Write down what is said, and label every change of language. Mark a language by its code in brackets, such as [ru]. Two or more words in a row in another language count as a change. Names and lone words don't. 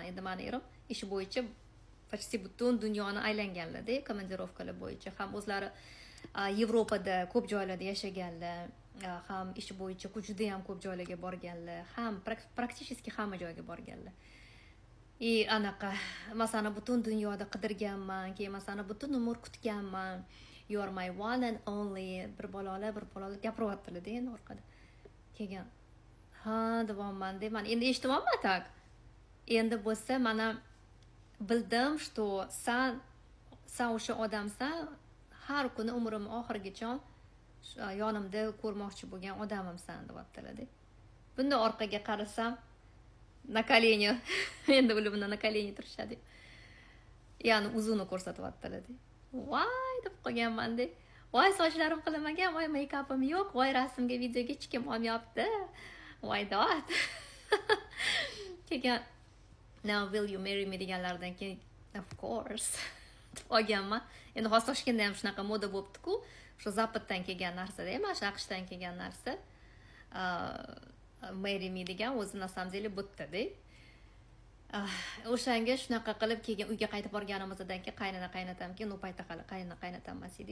[uz] Endi meni erim ish bo'yicha почти butun dunyoni aylanganlar-da, komandirovkalar bo'yicha. Ham o'zlari Yevropada ko'p joylarda yashaganlar, ham ish bo'yicha juda ham ko'p joylarga borganlar, ham praktichески hamma joyga borganlar. Anaqa, masalan, butun dunyoda qidirganman, keyin masalan, butun umr kutganman. [en] You are my one and only. [uz] Bir balolar gapiryaptilar-da endi orqada. Keyin ha deyapman-da, men endi eshitmayapman tak. Endi bo'lsa mana bildim, что sen o'sha odamsan, har kuni umrim oxirigacha yonimda ko'rmoqchi bo'lgan odamimsan deyaptilar-da. Bunda orqaga qarasam, [ru] на колени, [uz] endi ular bunda [ru] на колени [uz] turishadi. Ya'ni uzuni ko'rsatyaptilar-da. Voy deb qolganman-da. voy sochlarim qilinmagan, voy meykapim yo'q, voy rasmga videoga hech kim olmayapti, voy dod. Keyin [en] now will you marry me [uz] deganlardan keyin [en] of course [uz] deb olganman. Endi hozir Toshkentda ham shunaqa moda bo'libdi-ku, shu Zapatdan kelgan narsa-da, mana shu AQShdan kelgan narsa. [en] Marry me [uz] degan o'zi [ru] на самом деле [uz] bo'tdi-da. O'shanga shunaqa qilib keyin uyga qaytib borganimizdan keyin qaynatam keyin u paytda hali qaynatam emas edi.